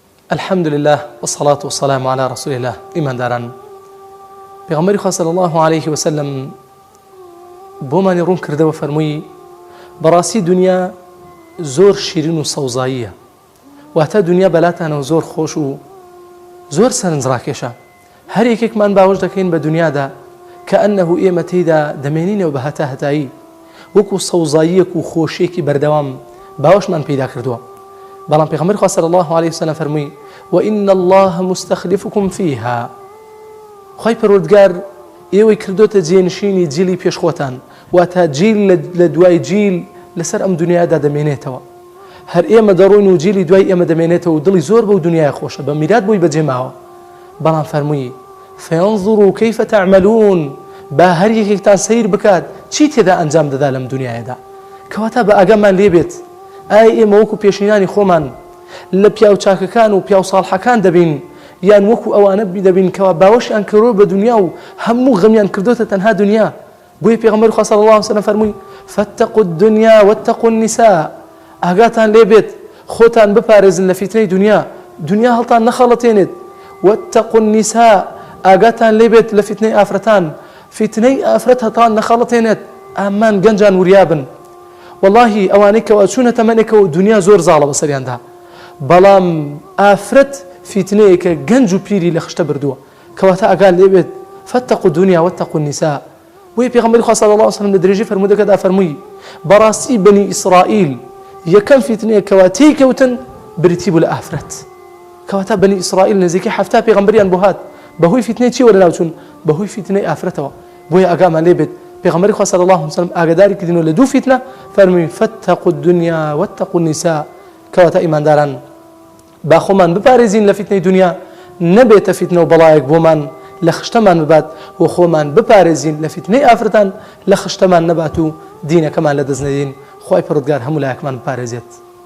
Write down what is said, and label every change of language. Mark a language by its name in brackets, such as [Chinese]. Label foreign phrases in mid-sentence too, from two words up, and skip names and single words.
[Arabic] الحمد لله والصلاة والسلام على رسول الله. [Central Kurdish] إيمان داران پیغمبری خوا [Arabic] صلی الله عليه وسلم [Central Kurdish] بۆمانی ڕوون کردەوە فەرمووی بەڕاستی دنیا زۆر شیرین و سەوزاییە، واتە دنیا بەلاتانەوە زۆر خۆش و زۆر سەرنجڕاکێشە. هەر یەکێکمان باوەش دەکەین بە دنیادا کە ئەنەهو ئێمە تێیدا دەمێنینەوە بە هەتایی وەکو سەوزاییەک و خۆشیێکی بەردەوام باوەشمان پەیدا کردووە. بەڵام پێغەمبەری خوا [Arabic] صلی الله عليه وسلم [Central Kurdish] فەرمووی [Arabic] وإن الله مستخلفكم فيها، [Central Kurdish] خی پەروەردگار ئێوەی کردوتە جێنشینی جیلی پێشخۆتان، واتە جیل لە دوای جیل لەسەر ئەم دنیادا دەمێنێتەوە. هەر ئێمە دەڕۆین و جیلی دوای ئێمە دەمێنێتەوە و دڵی زۆر بەو دنیای خۆشە، بە میرات بۆی بەجێماوە. بەڵام فەرمووی [Arabic] فينظروا كيف تعملون، [Central Kurdish] با هەر یەکێکتان سەیر بکات چی تێدا ئەنجام دەدا لەم دنیایەدا، کەواتە بە ئاگامان لێبێت ئایا ئێمە وەکو پێشینانی خۆمان لە پیاو چاکەکان و پیاو ساڵحەکان دەبین یان وەکو ئەوانە دەبین کەوا باوەشیان کردووە بە دنیا و هەموو غەمیان کردوتە تەنها دنیا. بۆیە پێغەمبەری خوا [Arabic] صلی الله عليه وسلم [Central Kurdish] فەرمووی [Arabic] فاتقوا الدنيا واتقوا النساء، [Central Kurdish] ئاگاتان لێبێت خۆتان بپارێزن لە فیتنەی دنیا هەڵتان نەخەڵەتێنێت. [Arabic] واتقوا النساء، [Central Kurdish] ئاگاتان لێبێت لە فیتنەی ئافرەتان، فیتنەی ئافرەت هەتان نەخەڵەتێنێت. ئامان گەنجان وریابن. واللهی ئەوانەی کەوا چوونە تەمەنێکەوە دنیا زۆر زاڵە بەسەریاندا، بەڵام ئافرەت فیتنەیەکە گەنج و پیری لە خشتە بردووە، کەواتە ئاگال لێبێت [Arabic] فاتقوا الدنيا واتقوا النساء. [Central Kurdish] بۆیە پێغەمبەری خوا [Arabic] صلی الله عليه وسلم [Central Kurdish] لە درێژی فەرمودەکەدا فەرمووی بەڕاستی بەنی ئیسرائیل یەکەم فیتنەیە کەوا تێیکەوتن بریتی بوو لە ئافرەت، کەواتە بەنی ئیسرائیل نزیکەی 70 پێغەمبەریان بۆ هات بەهۆی فیتنەی چیوە لەناو چوون؟ بەهۆی فیتنەی ئافرەتەوە. بۆیە ئاگامان لێبێت پێغەمبەری خوا [Arabic] صلی الله عليه وسلم [Central Kurdish] ئاگاداری کردینەوە لە دوو فیتنە، فەرمووی [Arabic] فاتقوا الدنيا واتقوا النساء، [Central Kurdish] کەواتە ئیمانداران با خۆمان بپارێزین لە فیتنەی دنیا، نەبێتە فیتنە و بەڵایەک بۆمان لە خشتەمان ببات، و خۆمان بپارێزین لە فیتنەی ئافرەتان لە خشتەمان نەبات و دینەکەمان لە دەست نەدەین. خوای پەروەردگار هەموو لایەکمان بپارێزێت.